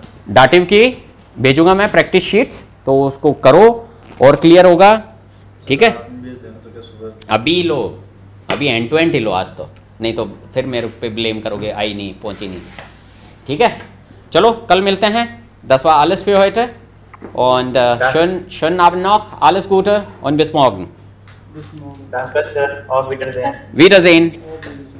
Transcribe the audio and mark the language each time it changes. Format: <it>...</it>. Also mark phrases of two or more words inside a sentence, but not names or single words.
<hi>डाटिव की भेजूंगा मैं</hi> <en>practice sheets,</en> <hi>तो उसको करो और क्लियर होगा, ठीक है। अभी लो, अभी</hi> <en>end to end</en> <hi>ही लो आज तो, नहीं तो फिर मेरे पे ब्लेम करोगे आई नहीं, पहुंची नहीं, ठीक है। चलो कल मिलते हैं,</hi> <de>10 Uhr alles für heute und schönen Abend noch, alles Gute und bis morgen. Danke, Sir. Auf Wiedersehen. Wiedersehen.</de>